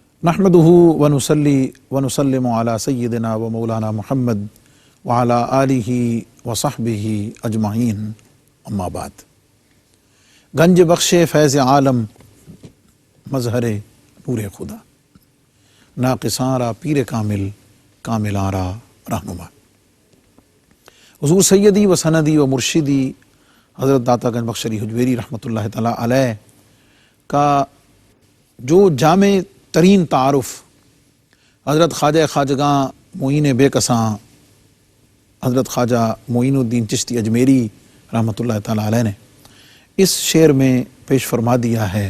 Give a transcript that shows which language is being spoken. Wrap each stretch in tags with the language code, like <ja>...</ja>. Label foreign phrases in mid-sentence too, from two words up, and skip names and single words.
<ar>نحمدہ ونصلی ونسلم علی سیدنا و مولانا محمد وعلی آلہ وصحبہ اجمعین، اما بعد۔</ar> <fa>گنج بخش فیض عالم، مظہر نور خدا، ناقصاں را پیر کامل، کاملاں را رہنما۔</fa> <ur>حضور سیدی و سندی و مرشدی حضرت داتا گنج بخش علی حجویری</ur> <ar>رحمۃ اللہ تعالیٰ علیہ</ar> <ur>کا جو جامع ترین تعارف حضرت خواجہ خواجگاں معین بے کساں حضرت خواجہ معین الدین چشتی اجمیری</ur> <ar>رحمۃ اللہ تعالیٰ علیہ</ar> <ur>نے اس شعر میں پیش فرما دیا ہے۔</ur>